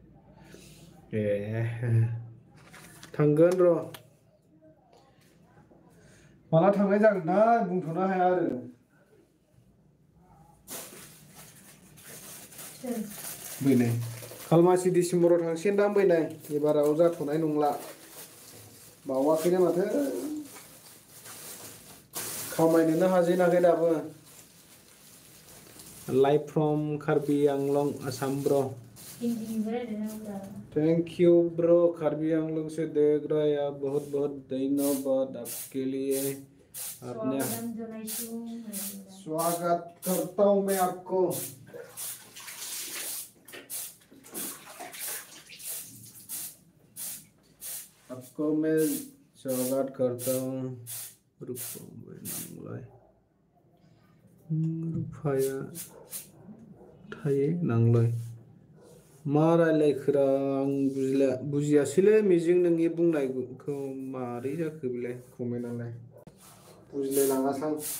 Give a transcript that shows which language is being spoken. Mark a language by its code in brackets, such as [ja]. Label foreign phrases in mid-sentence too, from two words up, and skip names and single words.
[brx] थांगोन र' माला थांनाय जागोनथाय बुंथ'नो हाया आरो बैनाय खालमासि डिसेम्बराव थांसिगोनदां बैनाय एबाराव जाथ'नाय नंला बावाखैनो माथो खामायनोनो हाजेनाखै दाबो [en] live from [brx] कार्बि आंलं आसाम ब्र [en] thank you bro [hi] कार्बी आंगलों से देख रहा है आप बहुत बहुत धन्यवाद आपके लिए आपने स्वागत करता हूँ मैं आपको मैं स्वागत करता हूँ [brx] रुफाया थायो नांलाय मा रायलायखोरा आं बुजियासैलै मिजिं नोंनि बुंनायखौ मारै जाखो बेलाय कमेन्टआलाय बुजिलायलाङासां